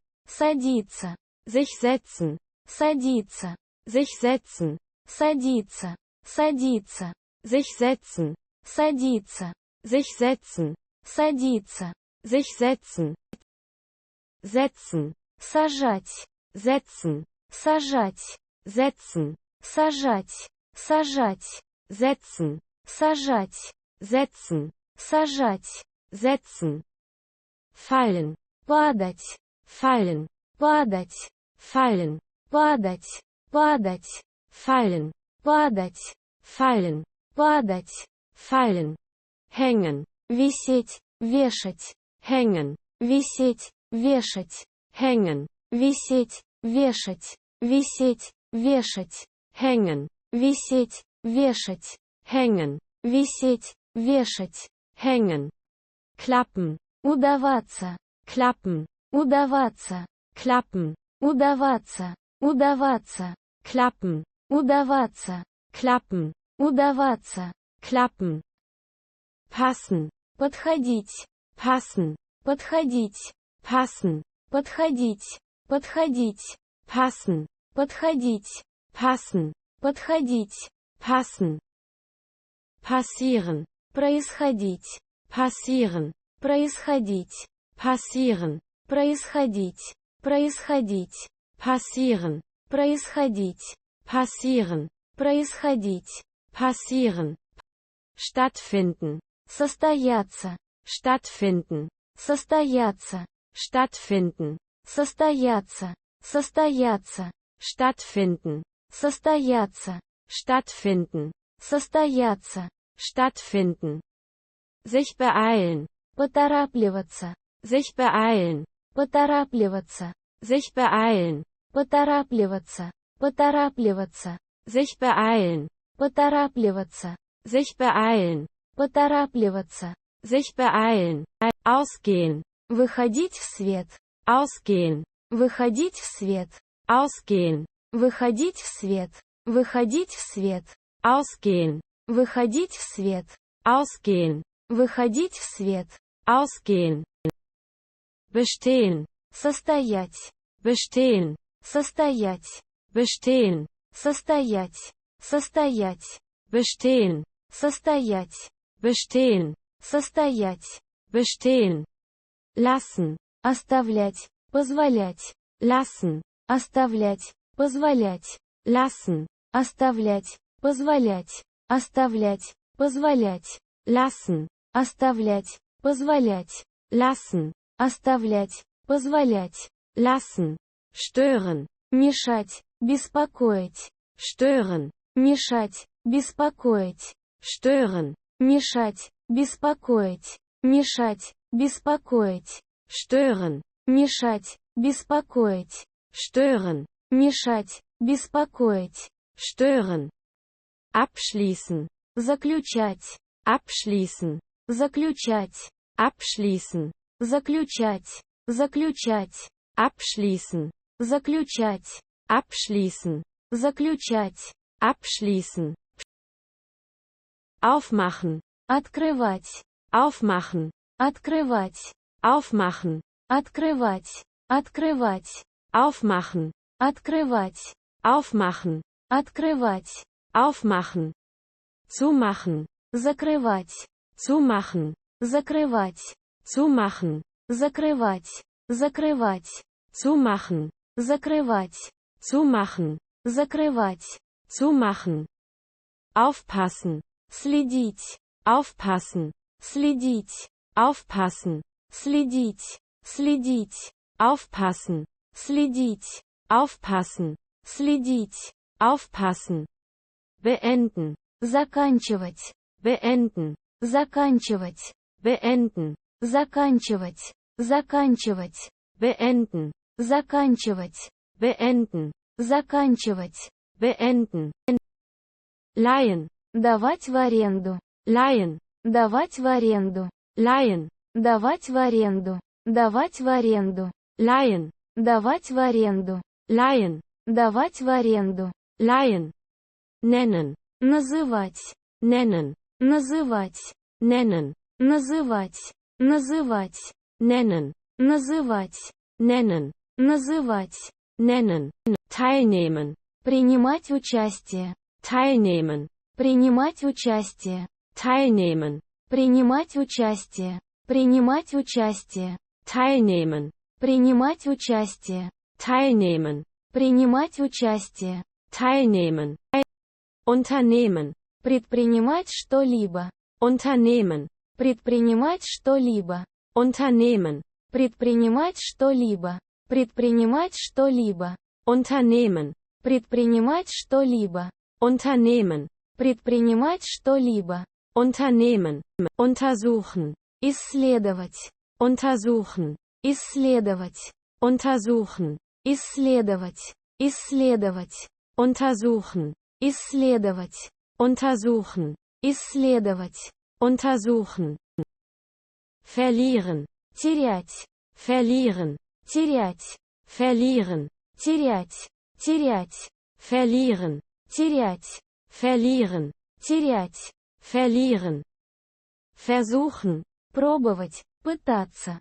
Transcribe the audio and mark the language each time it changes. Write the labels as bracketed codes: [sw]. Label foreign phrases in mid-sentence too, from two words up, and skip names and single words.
[ru] Садиться. [de] Sich setzen. [ru] Садиться. [de] Sich setzen. [ru] Садиться. Садиться. [de] Sich setzen. [ru] Садиться. [de] Sich setzen. [ru] Садиться. [de] Sich setzen. Setzen. [ru] Сажать. [de] Setzen. [ru] Сажать. [de] Setzen. [ru] Сажать. Сажать. [de] Setzen. [ru] Сажать. [de] Setzen. [ru] Сажать. [de] Setzen. Fallen. [ru] Падать. [de] Fallen. [ru] Падать. [de] Fallen. [ru] Падать. Падать. [de] Fallen. [ru] падать, [de] fallen, [ru] падать, [de] fallen, hängen, [ru] висеть, вешать, [de] hängen, [ru] висеть, вешать, [de] hängen, [ru] висеть, вешать, висеть, вешать, [de] hängen, [ru] висеть, вешать, [de] hängen, [ru] висеть, вешать, [de] hängen, klappen, [ru] удаваться, [de] klappen, [ru] удаваться, [de] klappen, [ru] удаваться, удаваться, [de] klappen, [ru] удаваться, [de] klappen, [ru] удаваться, [de] klappen, passen, [ru] подходить, [de] passen, [ru] подходить, [de] passen, [ru] подходить, подходить, [de] passen, [ru] подходить, [de] passen, [ru] подходить, [de] passen, passieren, [ru] происходить, [de] passieren, [ru] происходить, [de] passieren, [ru] происходить, происходить, [de] passieren, [ru] происходить, [de] passieren, [ru] происходить, [de] passieren, stattfinden, [ru] состояться, [de] stattfinden, [ru] состояться, [de] stattfinden, [ru] состояться, состояться, [de] stattfinden, [ru] состояться, [de] stattfinden, [ru] состояться, [de] stattfinden, sich beeilen, [ru] поторапливаться, [de] sich beeilen, [ru] поторапливаться, [de] sich beeilen, [ru] поторапливаться, поторапливаться, [de] sich beeilen, [ru] поторапливаться, [de] sich beeilen, [ru] поторапливаться, [de] sich beeilen, ausgehen, [ru] выходить в свет, [de] ausgehen, [ru] выходить в свет, [de] ausgehen, [ru] выходить в свет, выходить в свет, [de] ausgehen, [ru] выходить в свет, [de] ausgehen, [ru] выходить в свет, [de] ausgehen, bestehen, [ru] состоять, [de] bestehen, [ru] состоять, [de] bestehen, [ru] состоять, состоять, [de] bestehen, [ru] состоять, [de] bestehen, [ru] состоять, [de] bestehen, lassen, [ru] оставлять, позволять, [de] lassen, [ru] оставлять, позволять, [de] lassen, [ru] оставлять, позволять, оставлять, позволять, [de] lassen, [ru] оставлять, позволять, [de] lassen, [ru] оставлять, позволять, [de] lassen, stören, [ru] мешать, беспокоить, [de] stören, [ru] мешать, беспокоить, [de] stören, [ru] мешать, беспокоить, мешать, беспокоить, [de] stören, [ru] мешать, беспокоить, [de] stören, [ru] мешать, беспокоить, [de] stören, abschließen, [ru] заключать, [de] abschließen, [ru] заключать, [de] abschließen, [ru] заключать, заключать, [de] abschließen, [ru] заключать, [de] abschließen, [ru] заключать, [de] abschließen, aufmachen, [ru] открывать, [de] aufmachen, [ru] открывать, [de] aufmachen, [ru] открывать, открывать, [de] aufmachen, [ru] открывать, [de] aufmachen, [ru] открывать, [de] aufmachen, zumachen, [ru] закрывать, [de] zumachen, [ru] закрывать, [de] zumachen, [ru] закрывать, закрывать, [de] zumachen, [ru] закрывать, [de] zumachen, [ru] закрывать, [de] zumachen, aufpassen, [ru] следить, [de] aufpassen, [ru] следить, [de] aufpassen, [ru] следить, следить, [de] aufpassen, [ru] следить, [de] aufpassen, [ru] следить, [de] aufpassen, beenden, [ru] заканчивать, [de] beenden, [ru] заканчивать, [de] beenden, [ru] заканчивать, заканчивать, [de] beenden, [ru] заканчивать, [de] beenden, [ru] заканчивать, [de] beenden, leihen, [ru] давать в аренду, [de] leihen, [ru] давать в аренду, [de] leihen, [ru] давать в аренду, давать в аренду, [de] leihen, [ru] давать в аренду, [de] leihen, [ru] давать в аренду, [de] leihen, nennen, [ru] называть, [de] nennen, [ru] называть, [de] nennen, [ru] называть, называть, [de] nennen, [ru] называть, [de] nennen, [ru] называть, [de] nennen, teilnehmen, [ru] принимать участие, [de] teilnehmen, [ru] принимать участие, [de] teilnehmen, [ru] принимать участие, принимать участие, [de] teilnehmen, [ru] принимать участие, [de] teilnehmen, [ru] принимать участие, [de] teilnehmen, unternehmen, [ru] предпринимать что-либо, [de] unternehmen, [ru] предпринимать что-либо, [de] unternehmen, [ru] предпринимать что-либо, предпринимать что-либо, [de] unternehmen, [ru] предпринимать что-либо, [de] Unternehmen. [ru] Предпринимать что-либо. [de] Unternehmen. Untersuchen. [ru] Исследовать. [de] Untersuchen. [ru] Исследовать. [de] Untersuchen. [ru] Исследовать. Исследовать. [de] Untersuchen. [ru] Исследовать. [de] Untersuchen. [ru] Исследовать. [de] Untersuchen. Verlieren. [ru] Терять. [de] Verlieren. [ru] Терять. [de] Verlieren. [ru] Терять. Терять. [de] Verlieren. [ru] Терять. [de] Verlieren. [ru] Терять. [de] Verlieren. Versuchen. [ru] Пробовать. Пытаться.